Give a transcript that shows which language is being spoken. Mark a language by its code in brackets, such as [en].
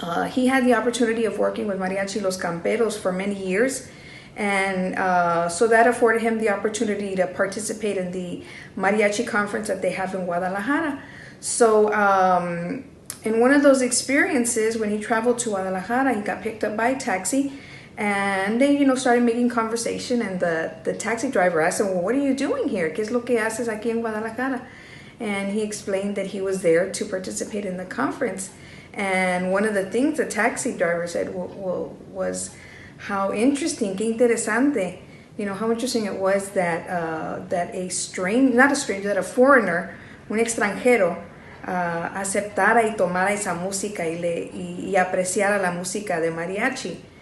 [en] He had the opportunity of working with Mariachi Los Camperos for many years, and so that afforded him the opportunity to participate in the Mariachi conference that they have in Guadalajara. So in one of those experiences, when he traveled to Guadalajara, he got picked up by a taxi, and they, started making conversation, and the taxi driver asked him, well, what are you doing here? [es] ¿Qué es lo que haces aquí en Guadalajara? [en] And he explained that he was there to participate in the conference. And one of the things the taxi driver said was how interesting, [es] qué interesante, [en] how interesting it was that that a foreigner, [es] un extranjero, aceptara y tomara esa música y apreciara la música de mariachi.